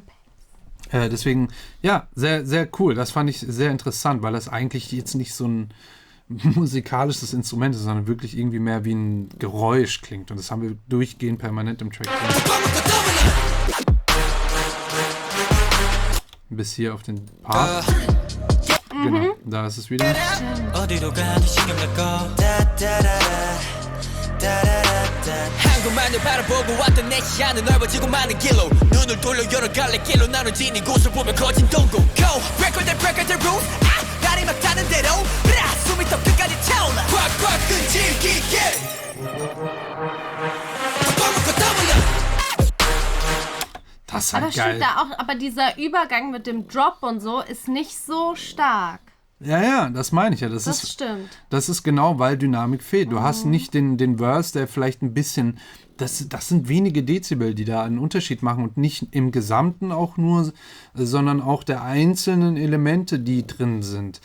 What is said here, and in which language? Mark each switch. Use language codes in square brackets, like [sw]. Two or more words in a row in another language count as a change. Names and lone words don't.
[de] Deswegen, ja, sehr, sehr cool. Das fand ich sehr interessant, weil das eigentlich jetzt nicht so ein musikalisches Instrument ist, sondern wirklich irgendwie mehr wie ein Geräusch klingt. Und das haben wir durchgehend permanent im Track drin. Bis hier auf den Part. Genau, da ist es wieder. [ko] 어디로 가니 신경 낼거 한국만을 바라보고 왔던 내 시야는 넓어지고 많은 길로 눈을 돌려 여러 갈래 길로 나눠진 이곳을 보면 거진 동공 Go! [en] break all the rules [ko] 날이 막 타는 대로 숨이 더 끝까지 차올라 꽉꽉 끈질기게 먹고 떠올려 [de] Das ist Aber halt geil. stimmt da auch, aber dieser Übergang mit dem Drop und so ist nicht so stark. Ja, ja, das meine ich ja. Das Stimmt. Das ist genau, weil Dynamik fehlt. Du hast nicht den Verse, der vielleicht ein bisschen, das sind wenige Dezibel, die da einen Unterschied machen und nicht im Gesamten auch nur, sondern auch der einzelnen Elemente, die drin sind.